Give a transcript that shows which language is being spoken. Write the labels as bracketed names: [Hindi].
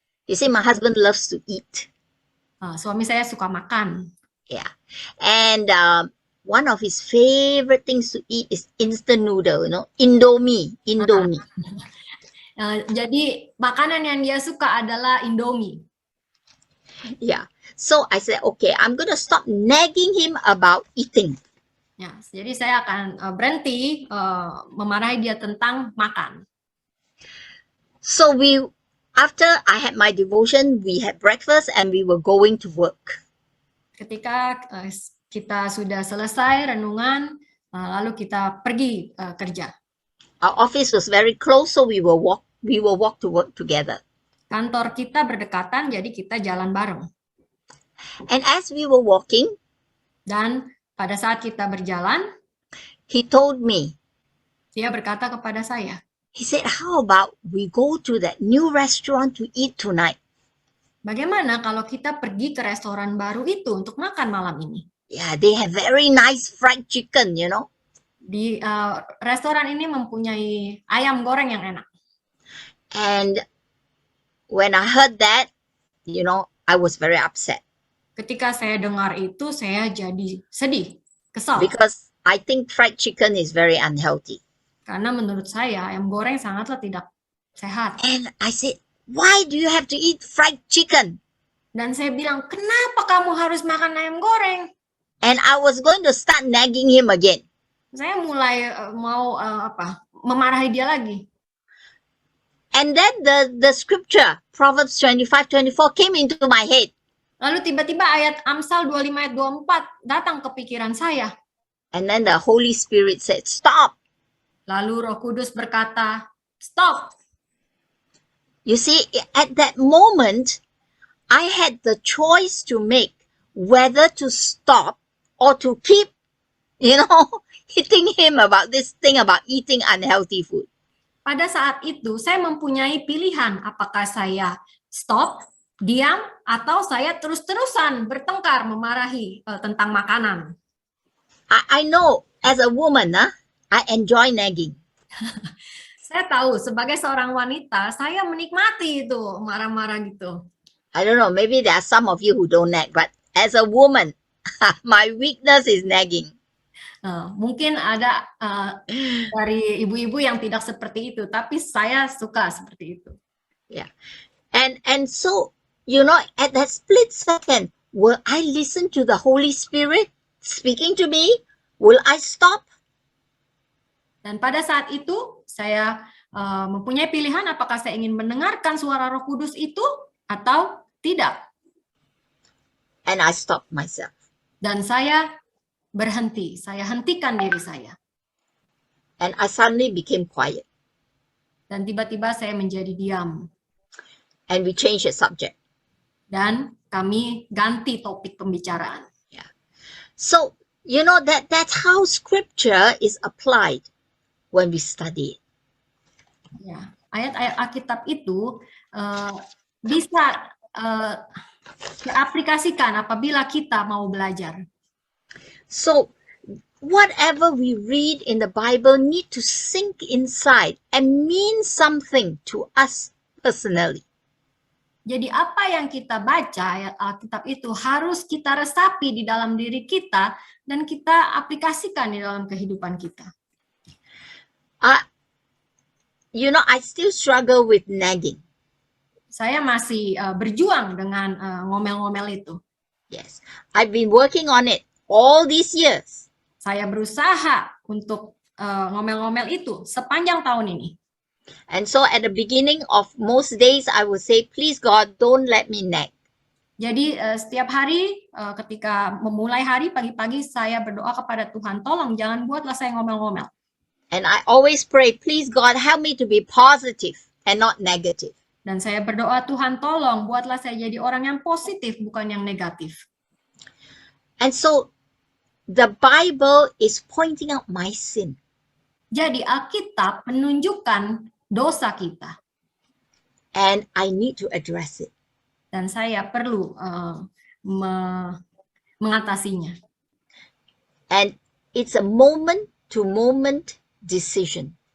[English] You see, my husband loves to eat. [Indonesian] Suami saya suka makan. [English] Yeah. And one of his favorite things to eat is instant noodle, Indomie. [Indonesian] Jadi makanan yang dia suka adalah Indomie. [English] Yeah. So I said, okay, I'm going to stop nagging him about eating. [Indonesian] Ya, jadi saya akan berhenti memarahi dia tentang makan. [English] So after I had my devotion, we had breakfast and we were going to work. [Indonesian] Ketika kita sudah selesai renungan, lalu kita pergi kerja. [English] Our office was very close, so we will walk to work together. [Indonesian] Kantor kita berdekatan, jadi kita jalan bareng. [English] And as we were walking, [Indonesian] dan pada saat kita berjalan, [English] he told me, [Indonesian] dia berkata kepada saya, [English] he said, how about we go to that new restaurant to eat tonight? [Indonesian] Bagaimana kalau kita pergi ke restoran baru itu untuk makan malam ini? [English] Yeah, they have very nice fried chicken, [Indonesian] Di restoran ini mempunyai ayam goreng yang enak. [English] And when I heard that, I was very upset. [Indonesian] Ketika saya dengar itu, saya jadi sedih, kesal. [English] Because I think fried chicken is very unhealthy. [Indonesian] Karena menurut saya, ayam goreng sangatlah tidak sehat. [English] And I said, why do you have to eat fried chicken? [Indonesian] Dan saya bilang, kenapa kamu harus makan ayam goreng? [English] And I was going to start nagging him again. [Indonesian] Saya mulai mau memarahi dia lagi. [English] And then the scripture, Proverbs 25:24 came into my head. [Indonesian] Lalu tiba-tiba ayat Amsal 25 ayat 24 datang ke pikiran saya. [English] And then the Holy Spirit said, stop. [Indonesian] Lalu Roh Kudus berkata, stop. [English] You see, at that moment, I had the choice to make whether to stop or to keep, hitting him about this thing about eating unhealthy food. [Indonesian] Pada saat itu, saya mempunyai pilihan apakah saya stop, diam, atau saya terus-terusan bertengkar memarahi tentang makanan. [English] I know, as a woman, I enjoy nagging. [Indonesian] Saya tahu, sebagai seorang wanita, saya menikmati itu, marah-marah gitu. [English] I don't know, maybe there are some of you who don't nag, but as a woman, my weakness is nagging. [Indonesian] Mungkin ada dari ibu-ibu yang tidak seperti itu, tapi saya suka seperti itu. [English] Yeah. And so, at that split second, will I listen to the Holy Spirit speaking to me? Will I stop? [Indonesian] Dan pada saat itu, saya mempunyai pilihan apakah saya ingin mendengarkan suara Roh Kudus itu atau tidak. [English] And I stopped myself. [Indonesian] Dan saya berhenti, saya hentikan diri saya. [English] And I suddenly became quiet. [Indonesian] Dan tiba-tiba saya menjadi diam. [English] And we changed the subject. [Indonesian] Dan kami ganti topik pembicaraan. [English] Yeah. So, that's how scripture is applied when we study it. [Indonesian] Ya, ayat-ayat Alkitab itu bisa diaplikasikan apabila kita mau belajar. [English] So, whatever we read in the Bible need to sink inside and mean something to us personally. [Indonesian] Jadi apa yang kita baca ayat Alkitab itu harus kita resapi di dalam diri kita dan kita aplikasikan di dalam kehidupan kita. [English] I still struggle with nagging. [Indonesian] Saya masih berjuang dengan ngomel-ngomel itu. [English] Yes, I've been working on it all these years. [Indonesian] Saya berusaha untuk ngomel-ngomel itu sepanjang tahun ini. [English] And so at the beginning of most days, I would say, please God, don't let me nag. [Indonesian] Jadi setiap hari ketika memulai hari pagi-pagi saya berdoa kepada Tuhan, tolong jangan buatlah saya ngomel-ngomel. [English] And I always pray, please God, help me to be positive and not negative. [Indonesian] Dan saya berdoa, Tuhan tolong buatlah saya jadi orang yang positif, bukan yang negatif. [English] And so the Bible is pointing out my sin. [Indonesian] Jadi Alkitab menunjukkan dosa kita. [English] And I need to address it. [Indonesian] Dan saya perlu mengatasinya. [English] And it's a moment-to-moment decision.